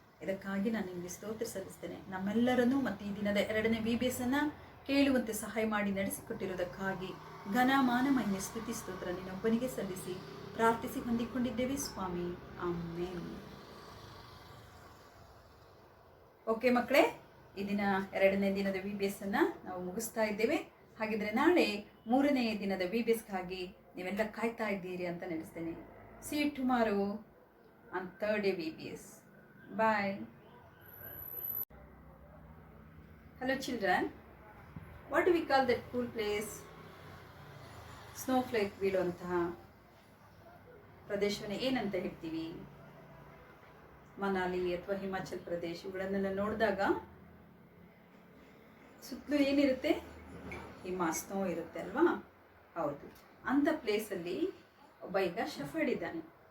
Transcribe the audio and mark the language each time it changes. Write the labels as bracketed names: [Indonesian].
[Kannada] ಇದಕ್ಕಾಗಿ ನಾನು ನಿಮಗೆ ಸ್ತೋತ್ರ ಸಲ್ಲಿಸ್ತೇನೆ. ನಮ್ಮೆಲ್ಲರನ್ನೂ ಮತ್ತು ಈ ದಿನದ 2ನೇ VBS ಅನ್ನು ಕೇಳುವಂತೆ ಸಹಾಯ ಮಾಡಿ ನಡೆಸಿಕೊಟ್ಟಿರುವುದಕ್ಕಾಗಿ ಘನ ಮಾನ ಮಹಿಮೆ ಸ್ತುತಿ ಸ್ತೋತ್ರ ನೀನೊಬ್ಬನಿಗೆ ಸಲ್ಲಿಸಿ ಪ್ರಾರ್ಥಿಸಿ ಹೊಂದಿಕೊಂಡಿದ್ದೇವೆ ಸ್ವಾಮಿ. ಆಮೇನ್. ಓಕೆ ಮಕ್ಕಳೇ, ಈ ದಿನ 2ನೇ ದಿನದ VBS ಅನ್ನು ನಾವು ಮುಗಿಸ್ತಾ ಇದ್ದೇವೆ. ಹಾಗಿದ್ರೆ ನಾಳೆ 3ನೇ ದಿನದ VBSಗಾಗಿ ನೀವೆಲ್ಲ ಕಾಯ್ತಾ ಇದ್ದೀರಿ ಅಂತ ನಡೆಸ್ತೇನೆ. [English] See you tomorrow on 3rd day VBS. Bye. Hello children. What do we call that cool place? [Kannada] Snowflake ಬೀಳುವಂತಹ ಪ್ರದೇಶವನ್ನು ಏನಂತ ಹೇಳ್ತೀವಿ? ಮನಾಲಿ ಅಥವಾ ಹಿಮಾಚಲ್ ಪ್ರದೇಶ ಇವುಗಳನ್ನೆಲ್ಲ ನೋಡಿದಾಗ ಸುತ್ತಲೂ ಏನಿರುತ್ತೆ? ಹಿಮ, ಸ್ನೋ ಇರುತ್ತೆ ಅಲ್ವಾ? ಹೌದು. ಅಂಥ ಪ್ಲೇಸಲ್ಲಿ ಒಬ್ಬ ಈಗ ಶಫರ್ಡ್ ಇದ್ದಾನೆ.